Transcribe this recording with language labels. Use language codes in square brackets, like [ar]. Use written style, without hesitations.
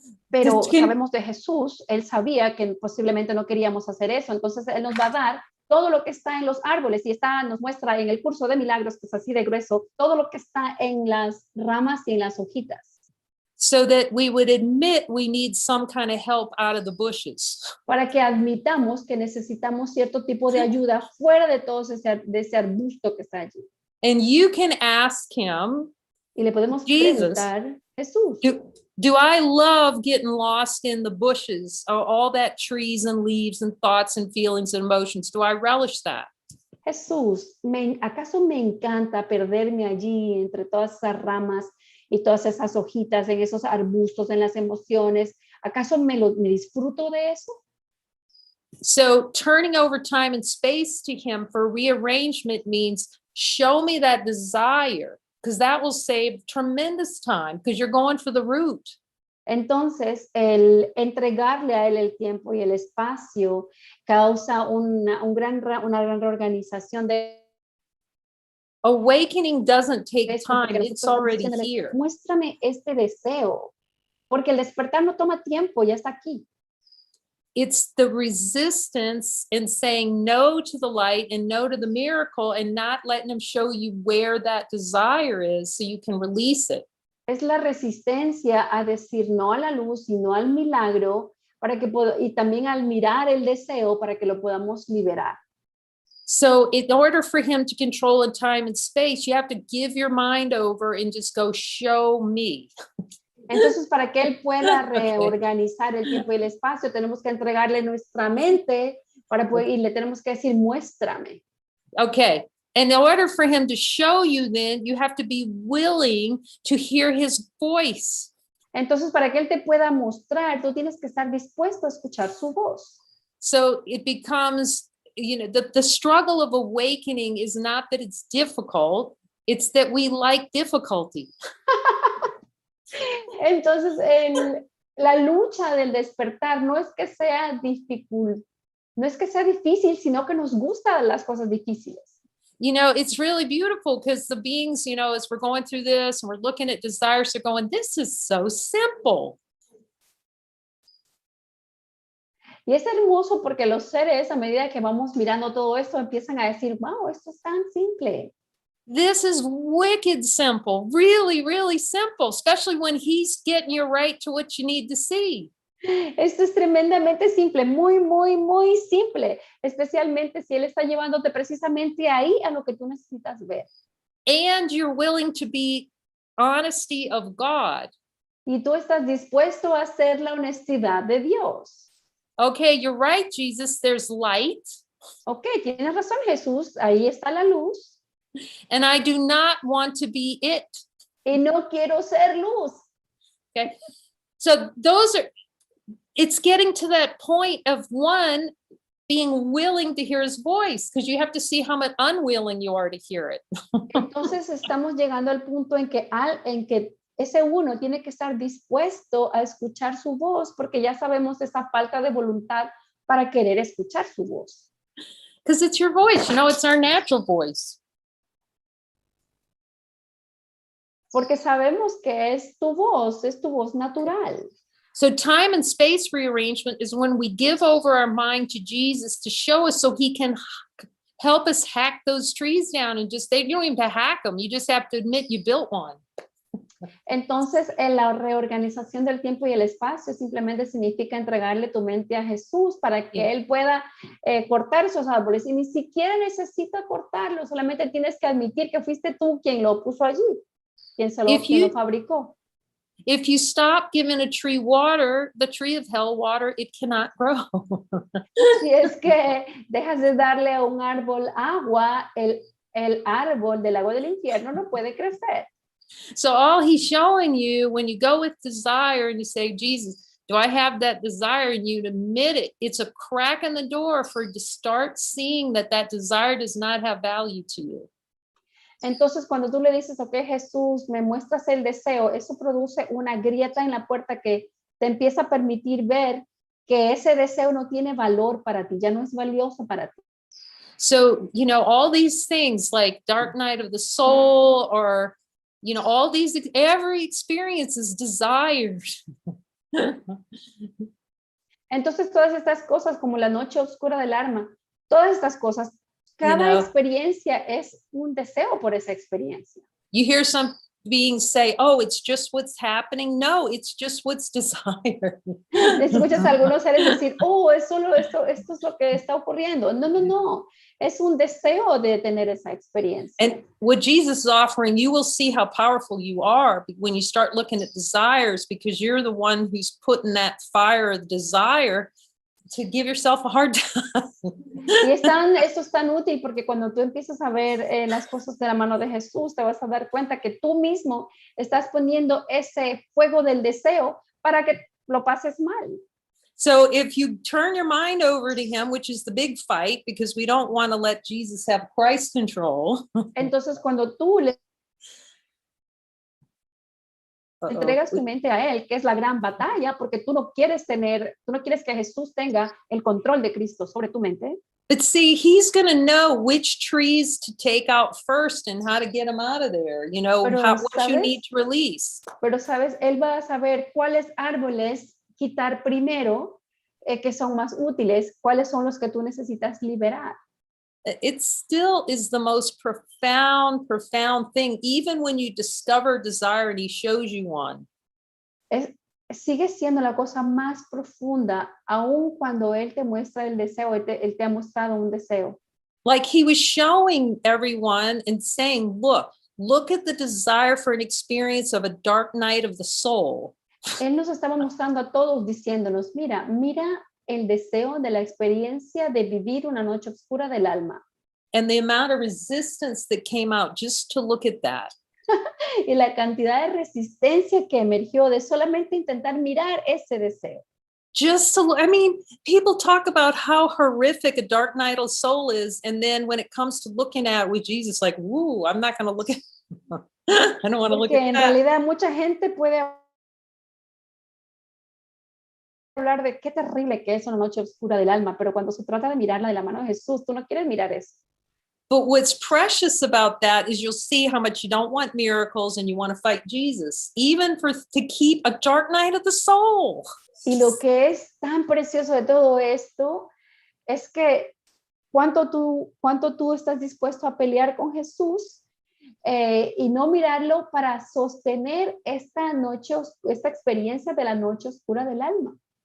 [es] Pero sabemos de Jesús, él sabía que posiblemente no queríamos hacer eso, entonces él nos va a dar todo lo que está en los árboles y nos muestra en el curso de milagros, que es así de grueso, todo lo que está en las ramas y en las hojitas. [en] So that we would admit we need some kind of help out of the bushes. [es] Para que admitamos que necesitamos cierto tipo de ayuda fuera de todo ese arbusto que está allí. [en] And you can ask him, [es] y le podemos [en] Jesus, [es] preguntar, Jesús, [en] do I love getting lost in the bushes, all that trees and leaves and thoughts and feelings and emotions? Do I relish that? [es] Jesús, ¿acaso me encanta perderme allí entre todas esas ramas y todas esas hojitas, en esos arbustos, en las emociones? ¿Acaso me disfruto de eso? [en] So turning over time and space to him for rearrangement means show me that desire, because that will save tremendous time, because you're going for the root. [es] Entonces, el entregarle a él el tiempo y el espacio causa una gran reorganización de... [en] Awakening doesn't take time, it's already here. [es] Muéstrame este deseo, porque el despertar no toma tiempo, ya está aquí. [en] It's the resistance in saying no to the light and no to the miracle and not letting him show you where that desire is so you can release it. [es] Es la resistencia a decir no a la luz y no al milagro y también al mirar el deseo para que lo podamos liberar. [en] So in order for him to control in time and space, you have to give your mind over and just go, show me. [es] Entonces, para que él pueda reorganizar el tiempo y el espacio, tenemos que entregarle nuestra mente y le tenemos que decir, muéstrame. [en] Okay. And in order for him to show you, then you have to be willing to hear his voice. [es] Entonces, para que Él te pueda mostrar, tú tienes que estar dispuesto a escuchar su voz. [en] So it becomes, the struggle of awakening is not that it's difficult, it's that we like difficulty. [es] Entonces, la lucha del despertar no es que sea no es que sea difícil, sino que nos gustan las cosas difíciles. [en] It's really beautiful because the beings, as we're going through this and we're looking at desires, they're going, this is so simple. [es] Y es hermoso porque los seres, a medida que vamos mirando todo esto, empiezan a decir, wow, esto es tan simple. [en] This is wicked simple, really, really simple, especially when he's getting you right to what you need to see. [es] Esto es tremendamente simple, muy, muy, muy simple, especialmente si Él está llevándote precisamente ahí a lo que tú necesitas ver. [en] And you're willing to be honesty of God. [es] Y tú estás dispuesto a hacer la honestidad de Dios. [en] Okay, you're right, Jesus, there's light. [es] Ok, tienes razón, Jesús, ahí está la luz. [en] And I do not want to be it. [es] Y no quiero ser luz. [en] Okay, so it's getting to that point of one being willing to hear his voice, because you have to see how much unwilling you are to hear it. [es] Entonces estamos llegando al punto en que ese uno tiene que estar dispuesto a escuchar su voz, porque ya sabemos esa falta de voluntad para querer escuchar su voz. [en] Because it's your voice, it's our natural voice. [es] Porque sabemos que es tu voz natural. [en] So time and space rearrangement is when we give over our mind to Jesus to show us so he can help us hack those trees down and you don't even have to hack them. You just have to admit you built one. [es] Entonces, en la reorganización del tiempo y el espacio simplemente significa entregarle tu mente a Jesús para que Él pueda cortar esos árboles. Y ni siquiera necesita cortarlos, solamente tienes que admitir que fuiste tú quien lo puso allí, quien lo fabricó. [en] If you stop giving a tree water, the tree of hell water, it cannot grow. [es] Si es que dejas de darle a un árbol agua, el árbol del agua del infierno no puede crecer. [en] So all he's showing you when you go with desire and you say, Jesus, do I have that desire? And you admit it, it's a crack in the door for you to start seeing that desire does not have value to you. [es] Entonces, cuando tú le dices, ok, Jesús, me muestras el deseo, eso produce una grieta en la puerta que te empieza a permitir ver que ese deseo no tiene valor para ti, ya no es valioso para ti. [en] So, all these things like dark night of the soul or, all these, every experience is desired. [es] Entonces, todas estas cosas como la noche oscura del alma, todas estas cosas, cada experiencia es un deseo por esa experiencia. [en] You hear some beings say, oh, it's just what's happening. No, it's just what's desired. [es] Escuchas a algunos seres decir, oh, es solo esto es lo que está ocurriendo. No. Es un deseo de tener esa experiencia. [en] And what Jesus is offering, you will see how powerful you are when you start looking at desires, because you're the one who's putting that fire of desire to give yourself a hard time. [es] Y esto es tan útil porque cuando tú empiezas a ver las cosas de la mano de Jesús, te vas a dar cuenta que tú mismo estás poniendo ese fuego del deseo para que lo pases mal. [en] So if you turn your mind over to him, which is the big fight, because we don't want to let Jesus have Christ control. [es] Entonces cuando tú le entregas tu mente a él, que es la gran batalla, porque tú no quieres que Jesús tenga el control de Cristo sobre tu mente. [en] But see, he's going to know which trees to take out first and how to get them out of there, what you need to release. [es] Pero sabes, él va a saber cuáles árboles quitar primero, que son más útiles, cuáles son los que tú necesitas liberar. [en] It still is the most profound thing, even when you discover desire and he shows you one. [es] Sigue siendo la cosa más profunda, aun cuando él te muestra el deseo, él te ha mostrado un deseo. [en] Like he was showing everyone and saying, look at the desire for an experience of a dark night of the soul. [es] Él nos estaba mostrando a todos diciéndonos, mira el deseo de la experiencia de vivir una noche oscura del alma. [en] And the amount of resistance that came out just to look at that. [es] y la cantidad de resistencia que emergió de solamente intentar mirar ese deseo. [en] Just to, I mean, people talk about how horrific a dark night of soul is, and then when it comes to looking at it with Jesus, like, woo, I'm not going to look at I don't want to look [es] Porque [en] at [es] en [en] that. [es] realidad mucha gente puede hablar de qué terrible que es una noche oscura del alma, pero cuando se trata de mirarla de la mano de Jesús, tú no quieres mirar eso. [en] But what's precious about that is you'll see how much you don't want miracles and you want to fight Jesus, even to keep a dark night of the soul. [es] Y lo que es tan precioso de todo esto es que cuánto tú estás dispuesto a pelear con Jesús y no mirarlo para sostener esta experiencia de la noche oscura del alma.